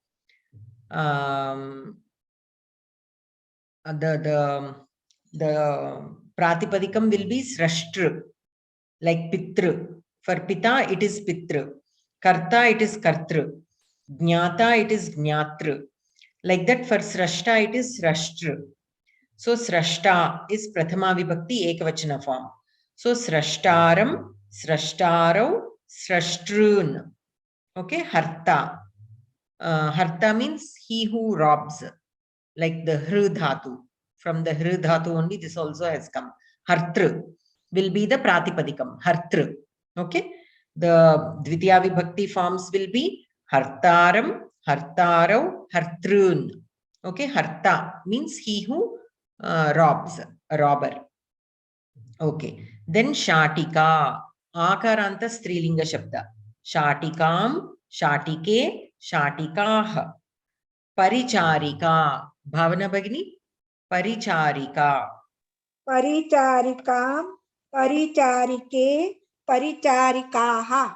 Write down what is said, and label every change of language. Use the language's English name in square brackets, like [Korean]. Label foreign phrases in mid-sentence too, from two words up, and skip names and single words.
[English] The Pratipadikam will be Srashtru, like Pitru. For Pita, it is Pitru. Karta, it is Kartru. Jnata, it is Jnatru. Like that for Srashta, it is Srashtru. So Srashta is [Sanskrit] प्रथमा विभक्ति एकवचन [English] form. [Sanskrit] So स्रष्टारम्, स्रष्टारौ, स्रष्टॄन्. [English] Okay, Harta. Harta means he who robs, like the [Sanskrit] हृ धातु. [English] From the [Sanskrit] हृ धातु [English] only this also has come. Hartru will be the Pratipadikam. Hartru. Okay. The [Sanskrit] द्वितीया विभक्ति [English] forms will be [Sanskrit] हर्तारम्, हर्तारौ, हर्तॄन्. [English] Okay. Harta means he who robs, a robber. Okay. Then Shatika. [Sanskrit] अकारान्त स्त्रीलिङ्ग शब्द। शाटिकाम्, शाटिके, शाटिकाः. परिचारिका। भावना भगिनि? Paricharika. परिचारिकाम्, परिचारिके, परिचारिकाः.